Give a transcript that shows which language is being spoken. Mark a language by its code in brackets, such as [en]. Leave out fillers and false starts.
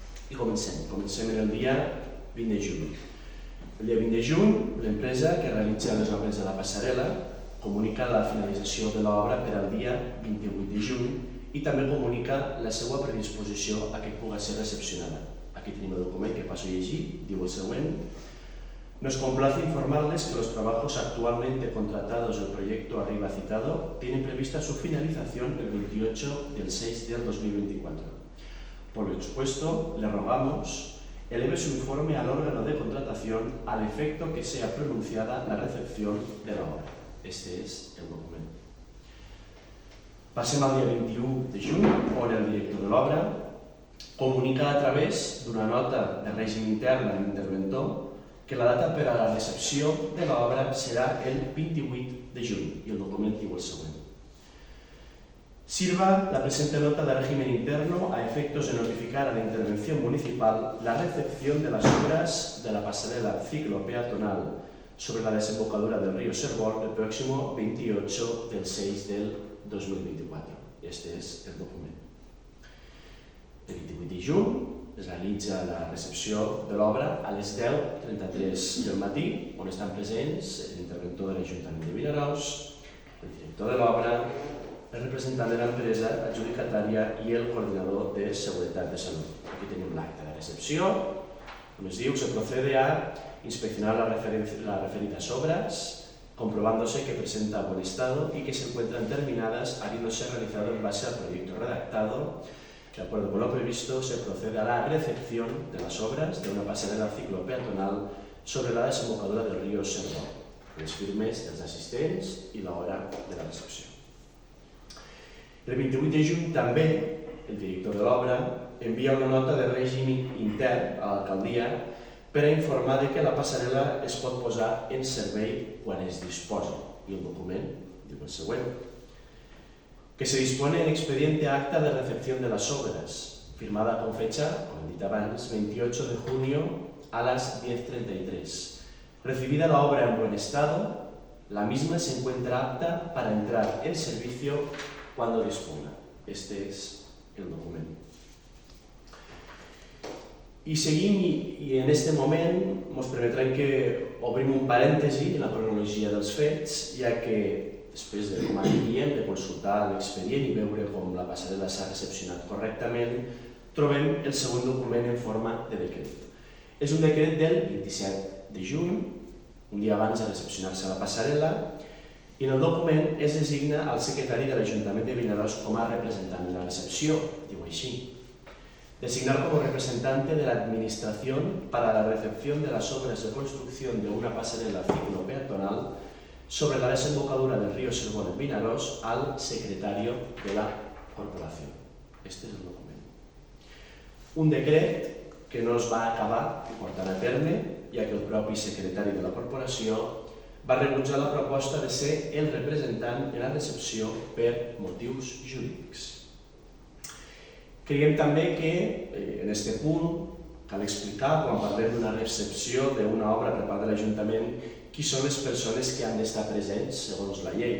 [ca] I comencem en el dia 20 de juny. El dia 20 de juny, l'empresa que realitza les obres de la passarel·la comunica la finalització de l'obra per al dia 28 de juny i també comunica la seva predisposició a que pugui ser recepcionada. Aquí tenim el document que passo a llegir, diu el següent. [es] Nos complace informarles que los trabajos actualmente contratados del proyecto arriba citado tienen prevista su finalización el 28 del 6 del 2024. Por lo expuesto, le rogamos eleve su informe al órgano de contratación al efecto que sea pronunciada la recepción de la obra. Este es el documento. [ca] Passem al dia 21 de juny, on el director de l'obra comunica a través d'una nota de règim intern a l'interventor que la data per a la recepció de l'obra serà el 28 de juny, i el document diu el següent. [es] Sirva la presente nota de régimen interno a efectos de notificar a la intervención municipal la recepción de las obras de la pasarela ciclopeatonal sobre la desembocadura del río Servol el próximo 28 del 6 del 2024. Este es el document. [ca] El 28 de juny es realitza la recepció de l'obra a les 10:33 del matí, on estan presents l'interventor de l'Ajuntament de Vinaròs, el director de l'obra, el representant de l'empresa adjudicatària i el coordinador de Seguretat de Salut. Aquí tenim l'acte de recepció, on es diu: [es] se procede a inspeccionar las referidas obras, comprobándose que presenta buen estado y que se encuentran terminadas, habiéndose realizado en base al proyecto redactado. De acuerdo con lo previsto, se procede a la recepción de las obras de una pasarela ciclopeatonal sobre la desembocadura del río Servol, [ca] les firmes dels assistents i l'hora de la recepció. El 28 de juny també el director de l'obra envia una nota de règim intern a l'alcaldia per a informar que la passarel·la es pot posar en servei quan es disposi, i el document diu el següent. [es] Que se dispone en expediente acta de recepción de las obras, firmada con fecha, como he dicho antes, 28 de junio a las 10:33. Recibida la obra en buen estado, la misma se encuentra apta para entrar en servicio cuando disponga. Este es el documento. [ca] I seguim, i en aquest moment ens permetrem que obrim un parèntesi en la cronologia dels fets, ja que després de, com diem, de consultar l'expedient i veure com la passarel·la s'ha recepcionat correctament, trobem el següent document en forma de decret. És un decret del 27 de juny, un dia abans de recepcionar-se la passarel·la, i en el document es designa al secretari de l'Ajuntament de Vinaròs com a representant de la recepció, diu així. [es] Designar como representante de la Administración para la recepción de las obras de construcción de una pasarela ciclo peatonal sobre la desembocadura del río Servón en Vinaròs al secretario de la corporación. Este es el documento. [ca] Un decret que no es va acabar portant a terme, ja que el propi secretari de la corporació va rebutjar la proposta de ser el representant de la recepció per motius jurídics. Creiem també que en aquest punt cal explicar, quan parlem d'una recepció d'una obra per part de l'Ajuntament, qui són les persones que han d'estar presents segons la llei.